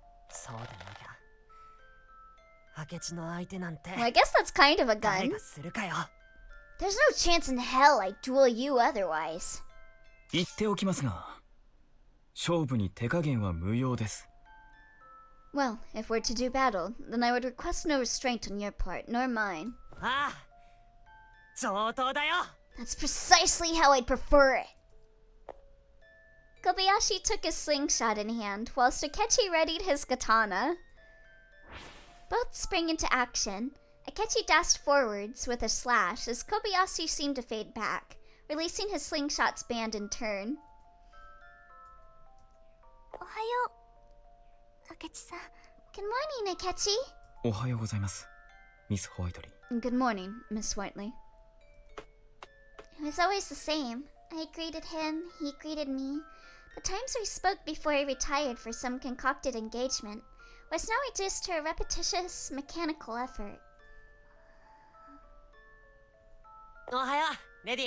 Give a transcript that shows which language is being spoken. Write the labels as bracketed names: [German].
[Japanese] そうでなきゃ明智の相手なんて [English] Well, I guess that's kind of a [Japanese] 誰 [English] gun. [Japanese] がするかよ。 [English] There's no chance in hell I'd duel you otherwise. [Japanese] 言っておきますが、勝負に手加減は無用です。 [English] Well, if we're to do battle, then I would request no restraint on your part, nor mine. [Japanese] ああ、上等だよ。 [English] That's precisely how I'd prefer it. Kobayashi took his slingshot in hand, whilst Akechi readied his katana. Both sprang into action. Akechi dashed forwards with a slash as Kobayashi seemed to fade back, releasing his slingshot's band in turn. [Japanese] おはよう明智さん。 [English] Good morning, Akechi. [Japanese] おはようございます、ミス・ホワイトリー。 [English] Good morning, Miss Whiteley. It was always the same. I greeted him, he greeted me. The times we spoke before he retired for some concocted engagement was now reduced to a repetitious, mechanical effort. [Japanese] おはよう、レディ。